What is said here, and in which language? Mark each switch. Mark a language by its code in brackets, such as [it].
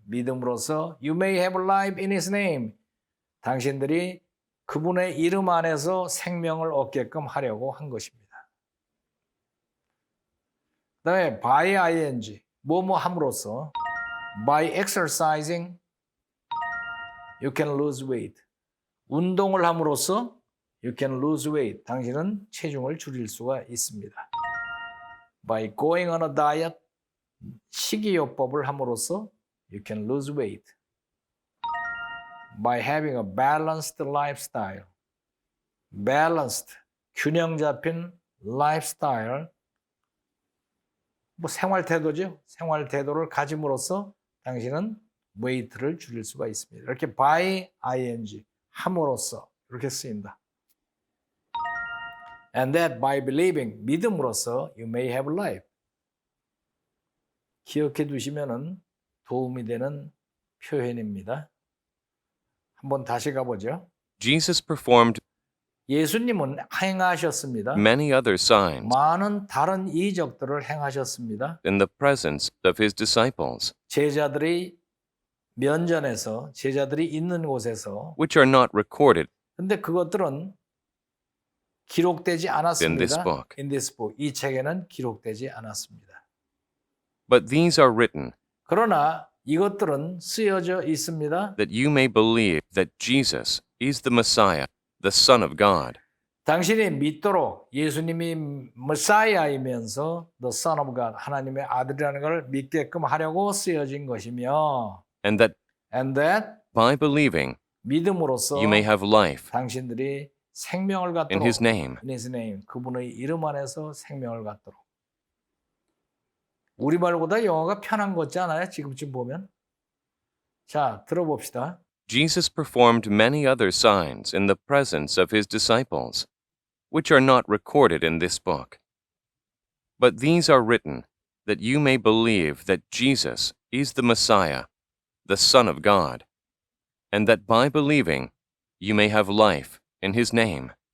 [ko] 믿음으로써 [en] you may have life in his name. [ko] 당신들이 그분의 이름 안에서 생명을 얻게끔 하려고 한 것입니다. 그 다음에 [en] by ing, [ko] 뭐뭐 함으로써 [en] by exercising, you can lose weight. [ko] 운동을 함으로써 [en] you can lose weight. [ko] 당신은 체중을 줄일 수가 있습니다. [en] by going on a diet, [ko] 식이요법을 함으로써 [en] you can lose weight. by having a balanced lifestyle. [ko] balanced, 균형 잡힌 lifestyle. 뭐 생활 태도죠. 생활 태도를 가짐으로써 당신은 웨이트를 줄일 수가 있습니다. 이렇게 [en] by ing, [ko] 함으로써 이렇게 쓰인다. [en] And that by believing, [ko] 믿음으로써 [en] you may have life. [ko] 기억해 두시면은 도움이 되는 표현입니다. 한번 다시 가보죠. [en] Jesus performed [ko] 예수님은 행하셨습니다. [en] many other signs [ko] 많은 다른 이적들을 행하셨습니다. [en] in the presence of his disciples, [ko] 제자들이 면전에서, 제자들이 있는 곳에서. [en] which are not recorded [ko] 근데 그것들은 기록되지 않았습니다. [en] in this book. In this book. [ko] 이 책에는 기록되지 않았습니다. [en] But these are written [ko] 그러나 이것들은 쓰여져 있습니다. [en] that you may believe that Jesus is the Messiah, the Son of God, [ko] 당신이 믿도록 예수님이 메사이아이면서 [en] the Son of God, [ko] 하나님의 아들이라는 걸 믿게끔 하려고 쓰여진 것이며 [en] and that by believing [ko] 믿음으로써 [en] you may have life [ko] 당신들이 생명을 [en] in [ko] 갖도록 [en] his name. in his name, [ko] 그분의 이름 안에서 생명을 갖도록. 우리말보다 영어가 편한 것 같지 않아요? 지금쯤 보면. 자, 들어봅시다. [en] Jesus performed many other signs in the presence of his disciples, which are not recorded in this book. But these are written that you may believe that Jesus is the Messiah, the Son of God, and that by believing you may have life in his name.